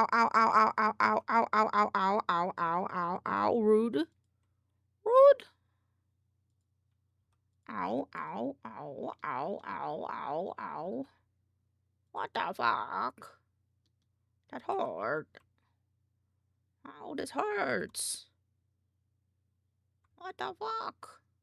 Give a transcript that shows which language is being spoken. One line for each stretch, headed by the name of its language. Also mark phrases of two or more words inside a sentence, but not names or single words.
English: ow, ow, ow, ow, ow, ow, ow, ow, ow, ow, ow, ow, ow, rude. Rude. Ow, ow, ow, ow, ow, ow, ow. What the fuck? That hurt. Ow, this hurts. What the fuck?